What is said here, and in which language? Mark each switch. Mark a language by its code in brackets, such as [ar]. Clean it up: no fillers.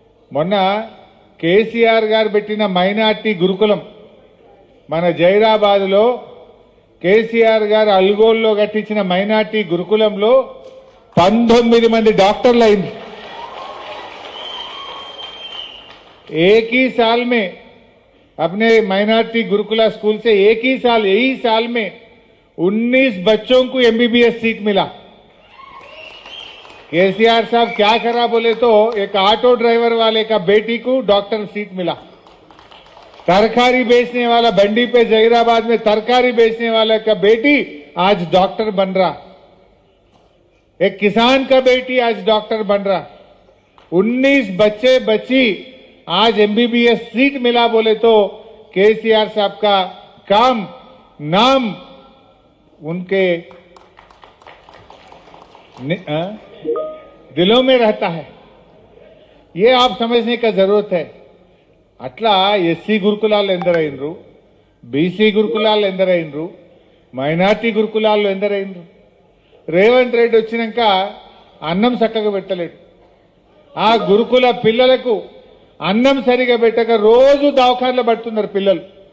[te] మొన్న కేసీఆర్ గారు పెట్టిన మైనార్టీ గురుకులం మన జైరాబాద్లో, కేసీఆర్ గారు అల్గోల్లో కట్టించిన మైనార్టీ గురుకులంలో 19 మంది డాక్టర్లు అయింది. [hi] एक ही साल में अपने माइनॉरिटी गुरुकुला स्कूल से यही साल में 19 बच्चों को एमबीबीएस सीट मिला. केसीआर साहब क्या करा बोले तो एक ऑटो ड्राइवर वाले का बेटी को डॉक्टर सीट मिला. तरकारी बेचने वाला बंडी पे जहीराबाद में तरकारी बेचने वाला का बेटी आज डॉक्टर बन रहा. एक किसान का बेटी आज डॉक्टर बन रहा. 19 बच्चे बच्ची आज एमबीबीएस सीट मिला बोले तो केसीआर साहब का काम नाम उनके दिलों में रहता है. ये आप समझने का जरूरत है. [te] అట్లా ఎస్సీ గురుకులాలు ఎందరైనరు, బీసీ గురుకులాలు ఎందరైనరు, మైనార్టీ గురుకులాల్లో ఎందరైనరు. రేవంత్ రెడ్డి వచ్చినాక అన్నం చక్కగా పెట్టలేడు. ఆ గురుకుల పిల్లలకు అన్నం సరిగా పెట్టక రోజు దవాఖానలో పడుతున్నారు పిల్లలు.